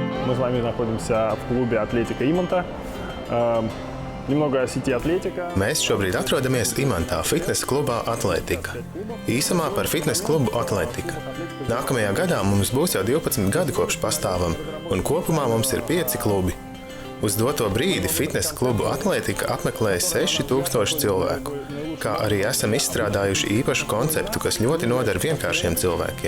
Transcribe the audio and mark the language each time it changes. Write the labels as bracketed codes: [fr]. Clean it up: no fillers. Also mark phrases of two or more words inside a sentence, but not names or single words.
[ru] Мы с вами находимся в клубе «Атлетика Иманта». Немного о сети «Атлетика». [lv] Mēs šobrīd atrodamies Imantā fitnesa klubā Atletika. Īsumā par fitnesa klubu Atletika. Nākamajā gadā mums būs jau 12 gadi kopš pastāvam, un kopumā mums ir 5 klubi. Uz doto brīdi fitnesa klubu Atletika apmeklēja 6000 cilvēku, kā arī esam izstrādājuši īpašu konceptu, kas ļoti noder vienkāršiem cilvēkiem.